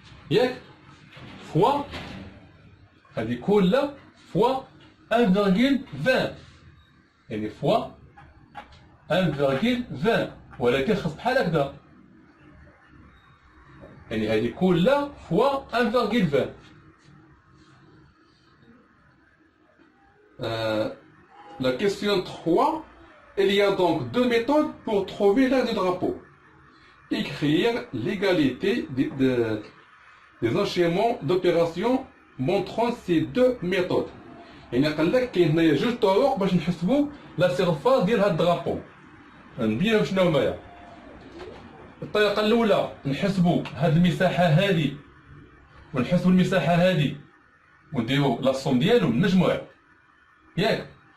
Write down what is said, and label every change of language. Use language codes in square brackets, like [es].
[ar] ياك فوا هادي كلها فوا 1,20 يعني فوا 1,20 ولكن خاص بحال هكذا، يعني هادي كلها فوا 1,20. [fr] La question 3, il y a donc deux méthodes pour trouver l'aire du drapeau. Écrire l'égalité des enchaînements d'opérations montrant ces deux méthodes. [ar] يعني قال لك كاين هنايا جوج طرق باش نحسبوا لا سيرفاس ديال هاد الدرابو. نبينو شنو هما. الطريقة الأولى نحسبوا هاد المساحة هادي ونحسبوا المساحة هادي ونديرو لا صوم ديالو من المجموع ياك.